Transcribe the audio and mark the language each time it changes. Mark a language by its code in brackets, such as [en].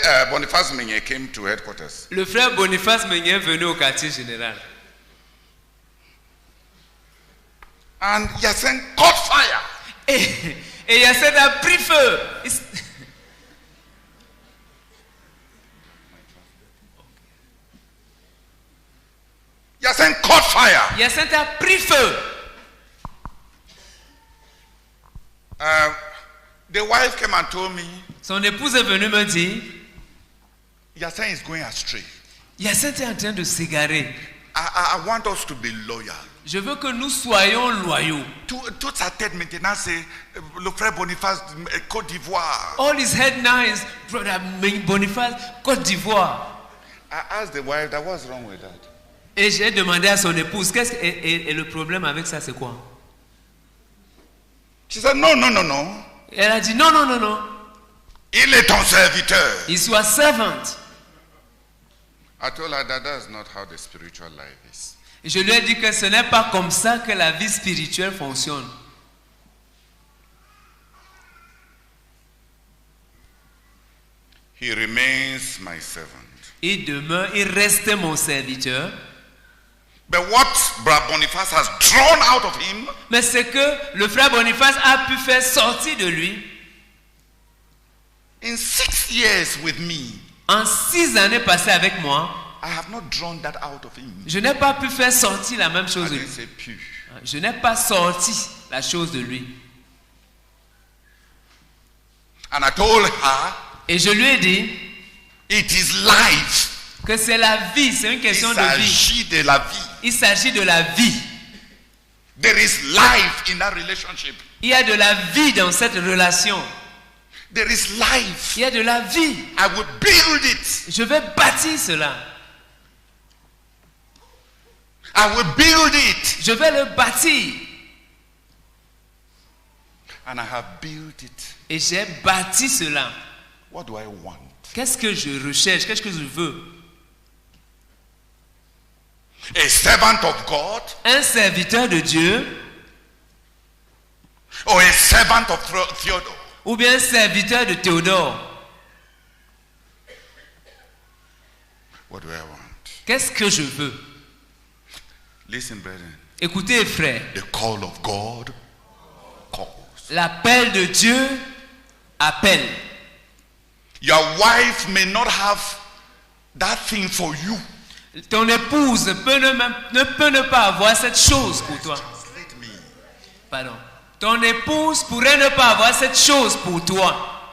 [en] Boniface Meunier came to headquarters. [fr] le frère Boniface Meunier est venu au quartier général. [en] And Hyacinthe caught fire. [fr] Et Hyacinthe a pris feu. [en] Hyacinthe caught fire. [fr] Hyacinthe a pris feu. [en] The wife came and told me, [fr] Son épouse est venue me dire, [en] Hyacinthe is going astray. [fr] Hyacinthe est en train de s'égarer. [en] I want us to be loyal. [fr] Je veux que nous soyons loyaux. Toute sa tête maintenant, c'est le frère Boniface, Côte d'Ivoire. [en] All his head now is Brother Boniface, Côte d'Ivoire. I asked the wife, what's wrong with that? [fr] Et j'ai demandé à son épouse, et le problème avec ça, c'est quoi? [en] She said, no, no, no, no. [fr] Elle a dit, non, non, non, non. Il est ton serviteur. Il soit servant. [en] I told her that that's not how the spiritual life is. [fr] Et je lui ai dit que ce n'est pas comme ça que la vie spirituelle fonctionne. [en] He remains my servant. [fr] Il reste mon serviteur. [en] But what Brother Boniface has drawn out of him, [fr] Mais ce que le frère Boniface a pu faire sortir de lui, [en] in 6 years with me, [fr] en 6 années passées avec moi, [en] I have not drawn that out of him. [fr] je n'ai pas pu faire sortir la même chose [en] I [fr] de [en] didn't [fr] lui. [en] say pew. [fr] Je n'ai pas sorti la chose de lui. [en] And I told her, [fr] Et je lui ai dit [en] it is life. [fr] que c'est la vie, c'est une Il question de vie. s'agit de la vie. Il s'agit de la vie. [en] There is life in that relationship. [fr] Il y a de la vie dans cette relation. [en] There is life. [fr] Il y a de la vie. [en] I will build it. [fr] Je vais bâtir cela. [en] I will build it. [fr] Je vais le bâtir. [en] And I have built it. [fr] Et j'ai bâti cela. [en] What do I want? [fr] Qu'est-ce que je recherche? Qu'est-ce que je veux? [en] A servant of God [fr] Un serviteur de Dieu [en] or a servant of Theodore? [fr] ou bien un serviteur de Théodore? [en] What do I want? [fr] Qu'est-ce que je veux? [en] Listen, brethren. [fr] Écoutez, frères, [en] The call of God calls. [fr] l'appel de Dieu appelle. [en] Your wife may not have that thing for you. [fr] Ton épouse ne peut ne pas avoir cette chose pour toi. [en] Translate me. [fr] Pardon. Ton épouse pourrait ne pas avoir cette chose pour toi.